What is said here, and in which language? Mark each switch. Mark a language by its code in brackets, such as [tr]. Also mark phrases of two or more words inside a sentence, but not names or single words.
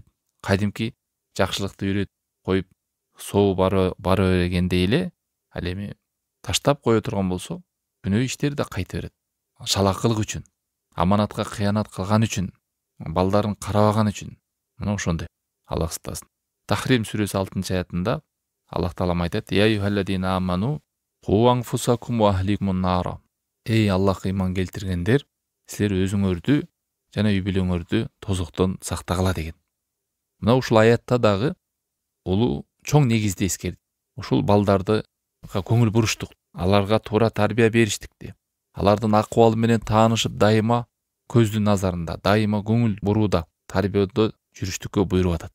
[ky] Кадимки жакшылыкты үйрөтүп коюп, соо бара бергендей эле, ал эми таштап кое турган болсо, күнөө иштери да кайта берет. Шалакылык үчүн, аманатка кыянат кылган үчүн, балдарын карабаган үчүн. Мына ошондой. Аллах сактасын. Тахрим сүрөсү 6-аятында Аллах Таалам айтат: [ar] "يا أيها الذين آمنوا قوا أنفسكم وأهليكم نارا." [ky] Эй Аллахка ыйман келтиргендер, силер өзүңөрдү жана үй бүлөңөрдү тозоктон сактагыла деген. Мына ушул аятта дагы улуу чоң негизди эскертти. Ушул балдарды көңүл буруштук, аларга туура тарбия бериштикти, алардын акыбалы менен таанышып, дайыма көздүн назарында, дайыма көңүл бурууда, тарбияда жүрүштүккө буйруп атат.